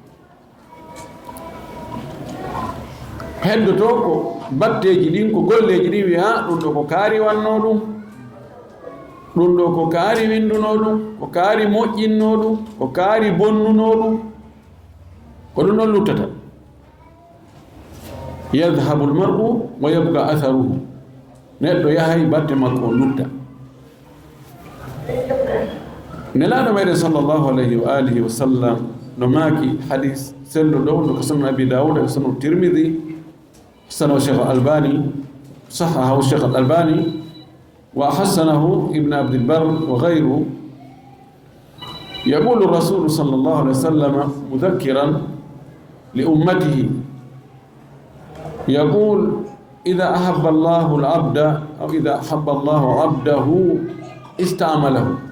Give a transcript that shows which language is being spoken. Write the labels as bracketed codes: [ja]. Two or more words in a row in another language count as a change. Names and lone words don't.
[ff] heddoto ko batteji ɗin ko golleji ɗin wiya ɗum ɗo ko kaari wanno ɗum ɗum ɗo ko kaari winduno ɗum ko kaari moƴƴinno ɗum ko kaari bonnuno ɗum ko ɗum ɗon luttata [ar] يذهب المرء ويبقى أثره [ff] neɗɗo yahay batte makko o lutta nelaɗo meɗen [ar] صلى الله عليه وآله وسلم [ff] no maaki hadis sello ɗo no ko sunan abi dawud e sunan tirmidi [ar] حسنه الشيخ الألباني صححه الشيخ الألباني وحسنه ابن عبد البر وغيره يقول الرسول صلى الله عليه وسلم مذكرا لأمته يقول إذا أحب الله العبد أو إذا أحب الله عبده استعمله